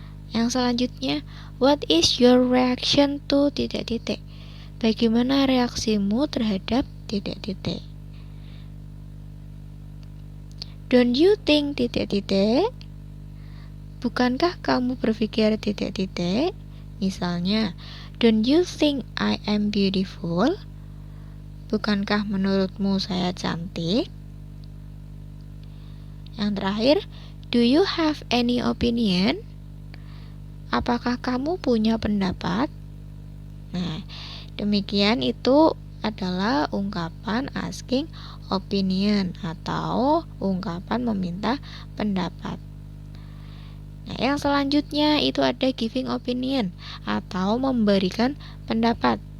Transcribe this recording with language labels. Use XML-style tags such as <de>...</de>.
<id>Yang selanjutnya,</id> <en>what is your reaction to</en> <id>titik-titik? Bagaimana reaksimu terhadap titik-titik?</id> <en>Don't you think</en> <id>titik-titik? Bukankah kamu berpikir titik-titik? Misalnya,</id> <en>don't you think I am beautiful?</en> <id>Bukankah menurutmu saya cantik? Yang terakhir,</id> <en>do you have any opinion?</en> <id>Apakah kamu punya pendapat? Nah, demikian itu adalah ungkapan</id> <en>asking opinion</en> <id>atau ungkapan meminta pendapat. Nah, yang selanjutnya itu ada</id> <en>giving opinion</en> <id>atau memberikan pendapat.</id>